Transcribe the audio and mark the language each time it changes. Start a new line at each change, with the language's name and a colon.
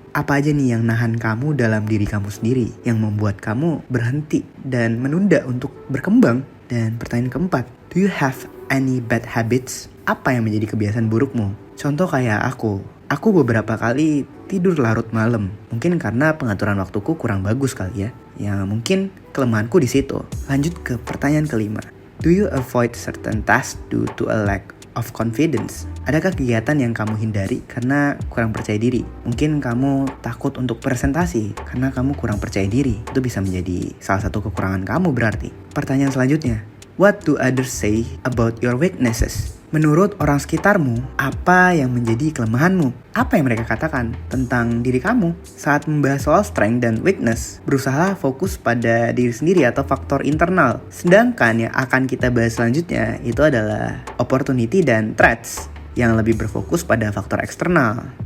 Indonesian: Apa aja nih yang nahan kamu dalam diri kamu sendiri, yang membuat kamu berhenti dan menunda untuk berkembang? Dan pertanyaan keempat,
English: do you have any bad habits?
Indonesian: Apa yang menjadi kebiasaan burukmu? Contoh kayak aku beberapa kali tidur larut malam. Mungkin karena pengaturan waktuku kurang bagus kali ya. Ya mungkin kelemahanku di situ. Lanjut ke pertanyaan kelima.
English: Do you avoid certain tasks due to a lack of confidence?
Indonesian: Adakah kegiatan yang kamu hindari karena kurang percaya diri? Mungkin kamu takut untuk presentasi karena kamu kurang percaya diri. Itu bisa menjadi salah satu kekurangan kamu berarti. Pertanyaan selanjutnya.
English: What do others say about your weaknesses?
Indonesian: Menurut orang sekitarmu, apa yang menjadi kelemahanmu? Apa yang mereka katakan tentang diri kamu? Saat membahas soal strength dan weakness, berusaha fokus pada diri sendiri atau faktor internal. Sedangkan yang akan kita bahas selanjutnya itu adalah opportunity dan threats, yang lebih berfokus pada faktor eksternal.